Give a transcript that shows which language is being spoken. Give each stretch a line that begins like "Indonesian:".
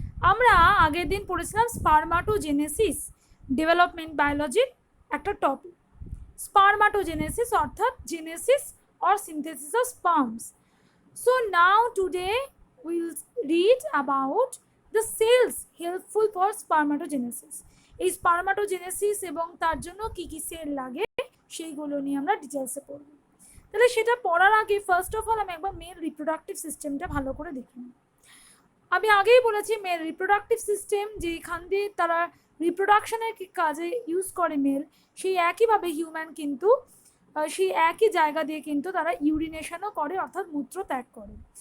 Bangla: আমরা আগের দিন পড়েছিলাম স্পারমাটোজেনেসিস, ডেভেলপমেন্ট বায়োলজির একটা টপিক। স্পারমাটোজেনেসিস অর্থাৎ Genesis
English: or synthesis of sperms. So now today we'll read about the cells helpful for spermatogenesis.
Bangla: এই স্পারমাটোজেনেসিস এবং তার জন্য কি কি সেল লাগে সেইগুলো নিয়ে আমরা ডিটেলসে পড়ব। তাহলে সেটা পড়ার আগে ফার্স্ট অফ অল আমি একবার মেল রিপ্রোডাক্টিভ সিস্টেমটা ভালো করে দেখে নিই। আমি আগেই বলেছি মেল রিপ্রোডাক্টিভ সিস্টেম যেখান দিয়ে তারা রিপ্রোডাকশনের কাজে ইউজ করে মেল, সেই একইভাবে হিউম্যান কিন্তু সেই একই জায়গা দিয়ে কিন্তু তারা ইউরিনেশনও করে, অর্থাৎ মূত্র ত্যাগ করে।